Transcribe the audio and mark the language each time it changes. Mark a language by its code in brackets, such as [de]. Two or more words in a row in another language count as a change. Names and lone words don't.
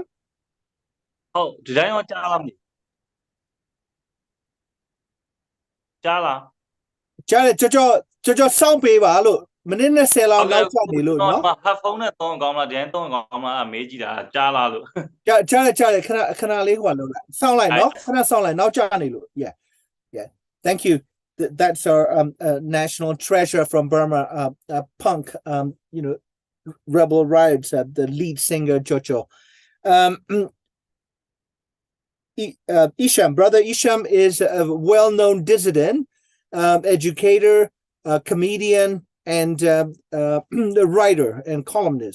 [my] ဟုတ်ဒီတိုင်းတော့ကြားလားမသိဘူးကြားလား ကြားတယ်ကြောစောင့်ပေးပါလို့မိနစ်20လောက်နောက်ကျနေလို့เนาะ headphone နဲ့သုံးကောင်းလားဒီတိုင်းသုံးကောင်းလားအမေးကြည့်တာကြားလားလို့ ကြားတယ်ခဏလေးဟိုလုပ်လိုက်စောင့်လိုက်เนาะခဏစောင့်လိုက်နောက်ကျနေလို့ Yeah. [en] Thank you. That's our national treasure from Burma, punk, rebel riots, the lead singer Jojo. Isham, brother Isham is a well-known dissident, educator, comedian, and a writer and columnist.